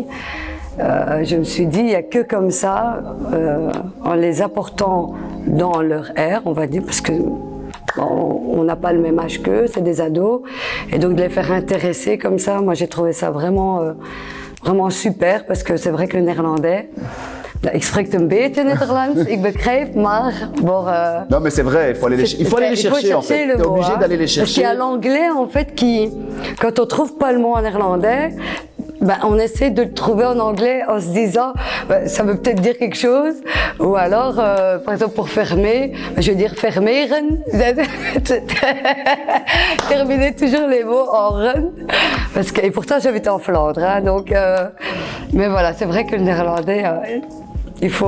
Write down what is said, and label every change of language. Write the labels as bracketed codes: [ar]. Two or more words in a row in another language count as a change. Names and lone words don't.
[fr] Je me suis dit, il n'y a que comme ça, en les apportant dans leur ère, on va dire, parce que on n'a pas le même âge qu'eux, c'est des ados, et donc de les faire intéresser comme ça, moi j'ai trouvé ça vraiment super, parce que c'est vrai que le néerlandais, [nl] ik spreek een beetje Nederlands, ik begrijp, maar [fr] non mais c'est vrai, il faut aller les chercher en fait. T'es obligé d'aller les chercher. Parce qu'il y a l'anglais en fait qui, quand on trouve pas le mot en néerlandais, on essaie de le trouver en anglais en se disant ça veut peut-être dire quelque chose, ou alors par exemple pour fermer, je vais dire fermeren, terminer toujours les mots en ren, parce que et pourtant j'habite en Flandre, hein, donc Mais voilà, c'est vrai que le néerlandais, il faut